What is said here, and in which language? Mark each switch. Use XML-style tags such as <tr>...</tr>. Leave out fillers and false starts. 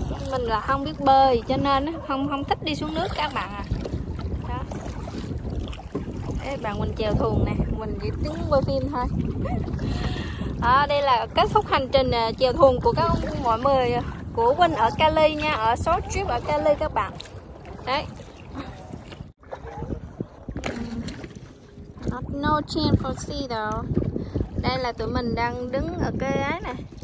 <vi>Mình là không biết bơi cho nên không thích đi xuống nước các bạn à. Đó. Đấy, bạn Quỳnh chèo thuyền nè, mình chỉ đứng quay phim thôi. Đây là kết thúc hành trình chèo thuyền của mọi người của Quỳnh ở Cali nha, ở</vi> <en>short trip</en> <vi>ở Cali các bạn. Đấy.</vi> <en>No chance for sea though.</en> <vi>Đây là tụi mình đang đứng ở cái ấy này.</vi>